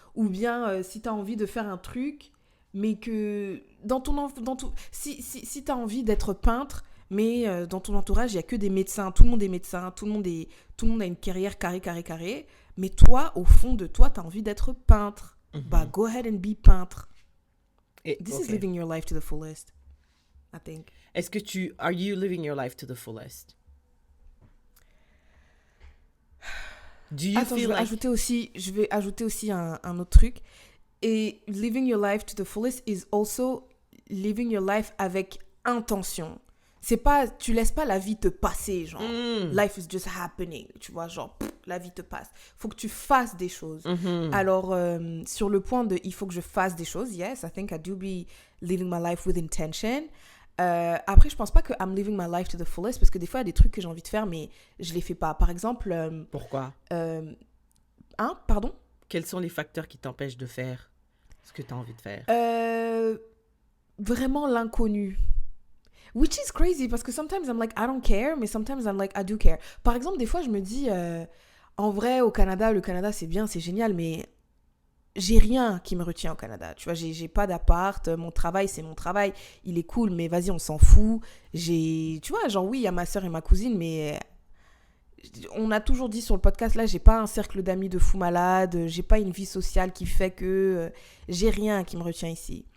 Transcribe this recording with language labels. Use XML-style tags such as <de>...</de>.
<fr>Ou bien, si t'as envie de faire un truc, mais que si t'as envie d'être peintre, mais dans ton entourage, il n'y a que des médecins, tout le monde est médecin, tout le monde a une carrière carré, mais toi, au fond de toi, tu as envie d'être peintre.</fr> <en>Go ahead and be peintre. This is living your life to the fullest, I think. Are you living your life to the fullest? Do you</en> <fr>Attends,</fr> <en>feel</en> <fr>je vais ajouter aussi un autre truc.</fr> <en>Et living your life to the fullest is also living your life</en> <fr>avec intention. C'est pas, tu laisses pas la vie te passer, genre,</fr> <en>life is just happening,</en> <fr>tu vois, genre, la vie te passe. Faut que tu fasses des choses. Alors, sur le point de, il faut que je fasse des choses,</fr> <en>yes, I think I do be living my life with intention.</en> <fr>Après, je pense pas que</fr> <en>I'm living my life to the fullest</en> <fr>parce que des fois, il y a des trucs que j'ai envie de faire, mais je les fais pas. Par exemple, Pourquoi? Pardon? Quels sont les facteurs qui t'empêchent de faire ce que tu as envie de faire? Vraiment l'inconnu.</fr> <en>Which is crazy</en> <fr>parce que</fr> <en>sometimes I'm like, I don't care, mais sometimes I'm like, I do care.</en> <fr>Par exemple, des fois, je me dis, en vrai, au Canada, le Canada, c'est bien, c'est génial, mais j'ai rien qui me retient au Canada. Tu vois, j'ai pas d'appart, mon travail, c'est mon travail, il est cool, mais vas-y, on s'en fout. Tu vois, genre, oui, il y a ma soeur et ma cousine, mais on a toujours dit sur le podcast, là, j'ai pas un cercle d'amis de fou malade, j'ai pas une vie sociale qui fait que j'ai rien qui me retient ici.</fr>